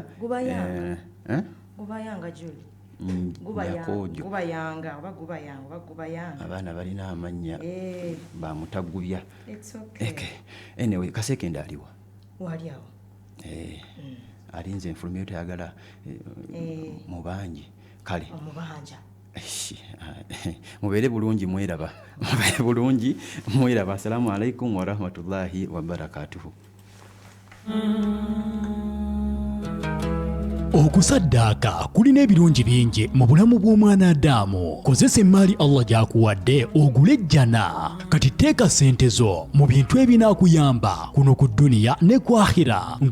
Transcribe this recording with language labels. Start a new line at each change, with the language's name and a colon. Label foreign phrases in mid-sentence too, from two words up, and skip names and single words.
Ganda: Gubayanga Julie Gubayanga abaana balina amannya bamutagubya.
English: It's okay.
Ganda: Anyway Kasekende aliwa wali awo alinze enfulumyo tayagala mubanje kale omubanja mubeere bulungi mweraba
Arabic: السلام عليكم ورحمة الله وبركاته.
Ganda: Okusaddaaka kulina ebirungi bingi mu bulamu bw'omwana Adamu. Kozesa emmaali Allah gy'akuwadde ogule ejjana. Kati teeka ssente zo mu bintu ebinaakuyamba kuno ku dduniya ne ku akhira.